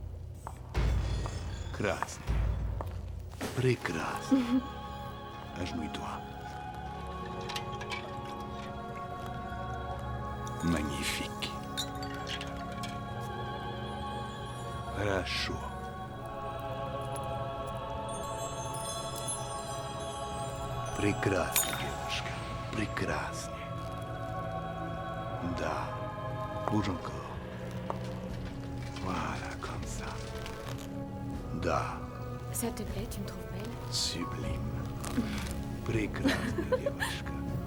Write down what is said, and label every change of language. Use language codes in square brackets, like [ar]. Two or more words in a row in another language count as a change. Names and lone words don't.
[ru] Krasny. Прекрасно. [fr] Agenouille-toi. Magnifique. [ru] Хорошо. Прекрасно, девушка. Прекрасно. Да. [fr] Bouge encore. Voilà, comme ça. [ru] Да. [fr] Ça te plaît, tu me trouves belle? Sublime. [ru] Прекрасная девушка.